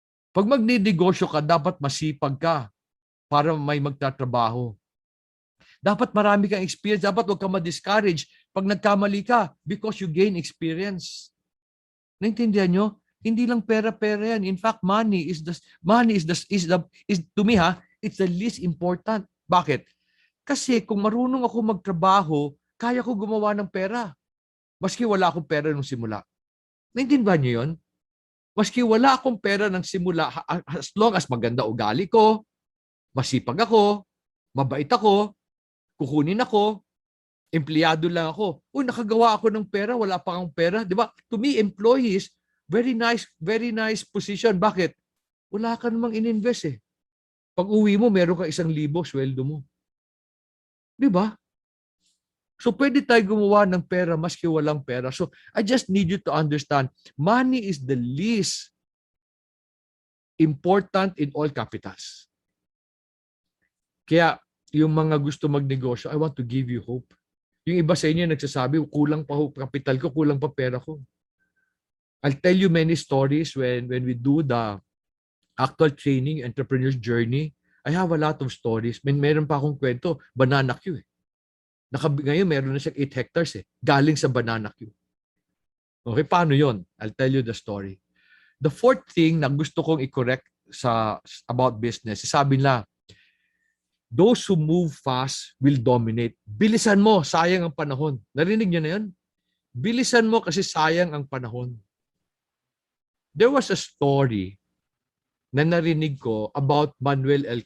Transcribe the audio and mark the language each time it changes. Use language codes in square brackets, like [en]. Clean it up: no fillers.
[tl] Pag magninegosyo ka, dapat masipag ka para may magtatrabaho. Dapat marami kang experience. Dapat huwag ka ma-discourage pag nagkamali ka [en] because you gain experience. [tl] Naintindihan nyo? Hindi lang pera-pera yan. [en] In fact, money is to me it's the least important. [tl] Bakit? Kasi kung marunong ako magtrabaho, kaya ko gumawa ng pera. Maski wala akong pera nung simula. Naintindihan nyo yun? Maski wala akong pera ng simula, [en] as long as [tl] maganda ugali ko, masipag ako, mabait ako, kukunin ako, empleyado lang ako. Nakagawa ako ng pera, wala pa akong pera. Di ba? [en] To me, employees, very nice position. [tl] Bakit? Wala ka namang in-invest eh. Pag uwi mo, meron ka 1,000 sweldo mo. Di ba? So, pwede tayo gumawa ng pera maski walang pera. [en] So, I just need you to understand, money is the least important in all capitals. Kaya, [tl] yung mga gusto magnegosyo, [en] I want to give you hope. [tl] Yung iba sa inyo nagsasabi, kulang pa hope, kapital ko, kulang pa pera ko. [en] I'll tell you many stories when we do the actual training, entrepreneur's journey. I have a lot of stories. [tl] Meron pa akong kwento, [en] banana queue eh. [tl] Ngayon, meron na siyang 8 hectares eh. Galing sa banana queue. Okay, paano yon? [en] I'll tell you the story. The fourth thing [tl] na gusto kong i-correct [en] about business, [tl] sabi nila, [en] those who move fast will dominate. [tl] Bilisan mo, sayang ang panahon. Narinig niyo na yun? Bilisan mo kasi sayang ang panahon. [en] There was a story [tl] na narinig ko [en] about Manuel L.